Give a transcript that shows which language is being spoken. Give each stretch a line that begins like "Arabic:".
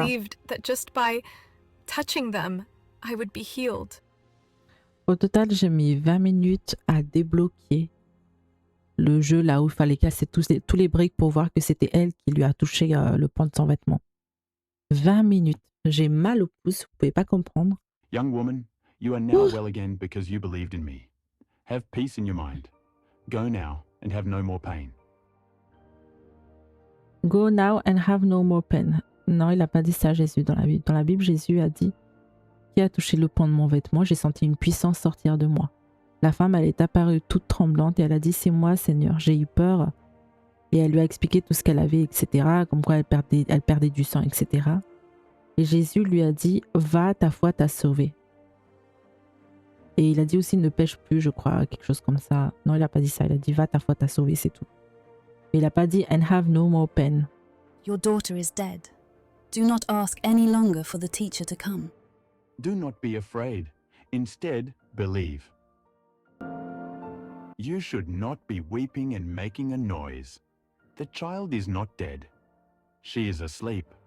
English: believed that just by touching them, I would be healed.
French: Au total, j'ai mis 20 minutes à débloquer le jeu là où il fallait casser tous les briques pour voir que c'était elle qui lui a touché le pan de son vêtement. 20 minutes. J'ai mal au pouce, vous pouvez pas comprendre.
English: Young woman, you are now well again because you believed in me. Have peace in your mind. Go now and have no more pain. Go now and have no more pain.
French: Non, il n'a pas dit ça, Jésus, dans la Bible. Dans la Bible, Jésus a dit qui a touché le pan de mon vêtement, j'ai senti une puissance sortir de moi. La femme, elle est apparue toute tremblante et elle a dit, c'est moi, Seigneur, j'ai eu peur. Et elle lui a expliqué tout ce qu'elle avait, etc. Comme quoi elle perdait du sang, etc. Et Jésus lui a dit, va, ta foi t'a sauvé. Et il a dit aussi, ne pêche plus, je crois, quelque chose comme ça. Non, il n'a pas dit ça, il a dit, va, ta foi t'a sauvé, c'est tout. Mais il n'a pas dit,
English: and have no more pain. Your daughter is dead. Do not ask any longer for the teacher to come. Do not be afraid. Instead, believe. You should not be weeping and making a noise. The child is not dead. She is asleep.